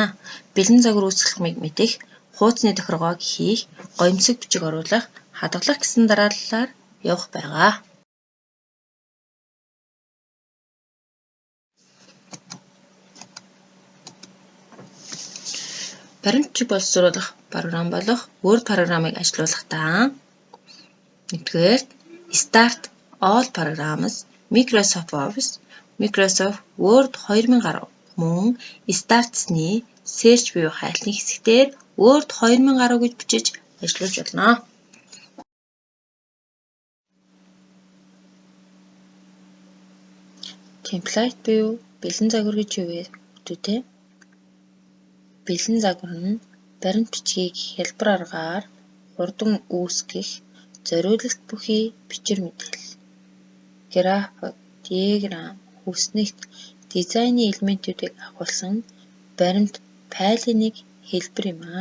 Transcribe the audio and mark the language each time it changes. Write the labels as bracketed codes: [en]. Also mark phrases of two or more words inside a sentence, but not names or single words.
[mn] Бэлэн загвар үүсгэх замыг мэдэх, хуудасны тохиргоог хийх, гоёмсог бичиг оруулах, хадгалах гэсэн дарааллаар явах байгаа. Баримт бичиг боловсруулах програм болох Word програмыг ажилуулахдаа нэгдүгээр [en] Start All Programs, [mn] Microsoft Office, Microsoft Word 2010 мөн Start-ны Search буюу хайлтны хэсгээр Word 2010 гэж бичиж ажилуулж болно. Template буюу бэлэн загвар гэж юу вэ хүүхдүүдээ? Бэлэн загвар нь баримт бичгийг хялбар аргаар хурдан үүсгэх зориулалт бүхий бичвэр мэдээлэл, график, диаграм, хүснэгт, дизайны элементүүдийг агуулсан баримт файлын нэг хэлбэр юм аа.